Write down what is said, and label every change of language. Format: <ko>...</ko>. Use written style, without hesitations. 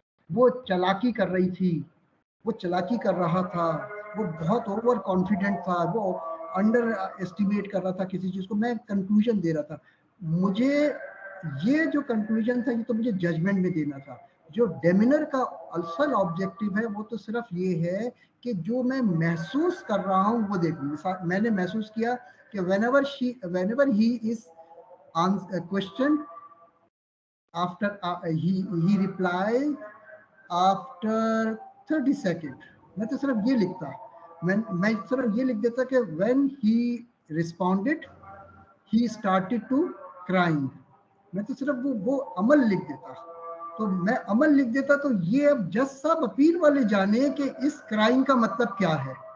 <ur>وہ چلاکی کر رہی تھی، وہ چلاکی کر رہا تھا، وہ بہت اوور کانفیڈنٹ تھا، وہ انڈر اسٹیمیٹ کر رہا تھا کسی چیز کو. میں کنکلوژن دے رہا تھا، مجھے یہ جو کنکلوژن تھا یہ تو مجھے ججمنٹ میں دینا تھا. جو ڈیمینر کا اصل آبجیکٹو ہے وہ تو صرف یہ ہے کہ جو میں محسوس کر رہا ہوں وہ دیکھوں. میں نے محسوس کیا کہ</ur> <en>whenever he is questioned, after he reply after 30 seconds.</en> <ur>میں تو صرف یہ لکھتا، میں صرف یہ لکھ دیتا کہ</ur> <en>when he responded he started to crying.</en> <ur>میں تو صرف وہ عمل لکھ دیتا. تو میں عمل لکھ دیتا تو یہ اب جج صاحب اپیل والے جانے کہ اس کرائم کا مطلب کیا ہے.</ur>